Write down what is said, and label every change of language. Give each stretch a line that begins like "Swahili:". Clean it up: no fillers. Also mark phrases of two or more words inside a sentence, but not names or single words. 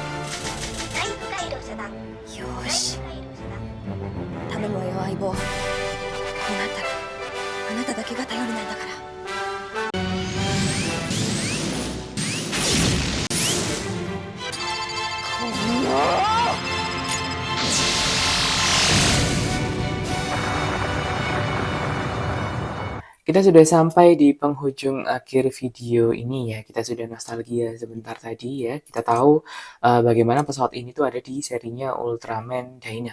Japanese: 外部回路遮断。よーし、回路遮断。頼むわよ相棒。こうなったらあなただけが頼りなんだから。この
Indonesian: Kita sudah sampai di penghujung akhir video ini ya. Kita sudah nostalgia sebentar tadi ya. Kita tahu bagaimana pesawat ini tuh ada di serinya Ultraman Daina.